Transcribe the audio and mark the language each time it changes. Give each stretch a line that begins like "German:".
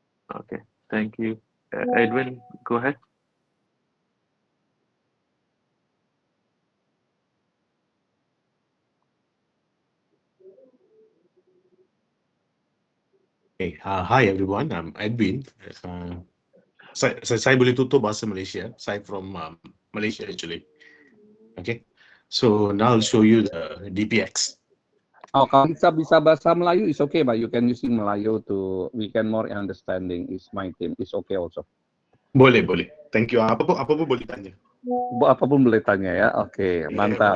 English: Okay, thank you. Edwin, go ahead. Okay, hi everyone, I'm Edwin.
Malay: Saya boleh tutur bahasa Malaysia.
English: Saya from Malaysia actually. Okay, so now I'll show you the DPX. Oh,
Indonesian: kalau bisa bahasa Melayu
English: is okay, but you can using Melayu to we can more understanding is my team is okay also.
Malay: Boleh, boleh.
English: Thank you.
Malay: Apa pun boleh tanya.
Indonesian: Apapun boleh tanya ya. Oke, mantap.